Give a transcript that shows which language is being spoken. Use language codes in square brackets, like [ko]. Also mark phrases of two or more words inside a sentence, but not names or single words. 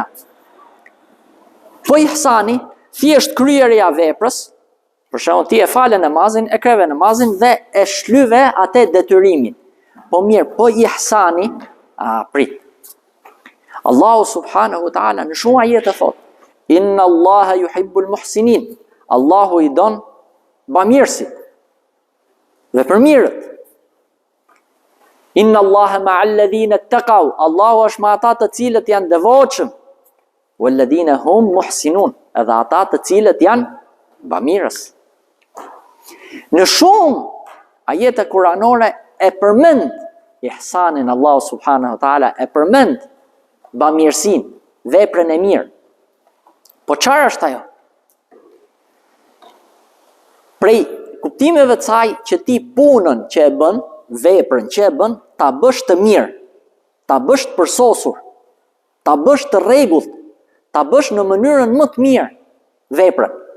[sq] Po ihsani, thjesht kryerja veprës, për shembull ti e fale namazin, e kreve namazin dhe e shlyve atë detyrimin. Po mirë, po ihsani, prit. Allahu [ar] سبحانه وتعالى [sq] në shumë ajete thot, [ar] إن الله يحب المحسنين. [sq] Allahu i don bamirësit dhe përmirët. [ar] إن الله مع الذين اتقوا. [sq] Allahu është me ata të cilët janë devotshëm. [ar] والذين هم محسنون, [sq] edhe ata të cilët janë bamirës. Në shumë ajete kuranore e përmend ihsanin Allahu [ar] سبحانه وتعالى, [sq] e përmend bamirësin, veprën e mirë. Po çfarë është ajo? Prej kuptimeve të saj që ti punën që e bën, veprën që e bën, ta bësh të mirë, ta bësh të përsosur, ta bësh të rregullt, ta bësh në mënyrën më të mirë veprën.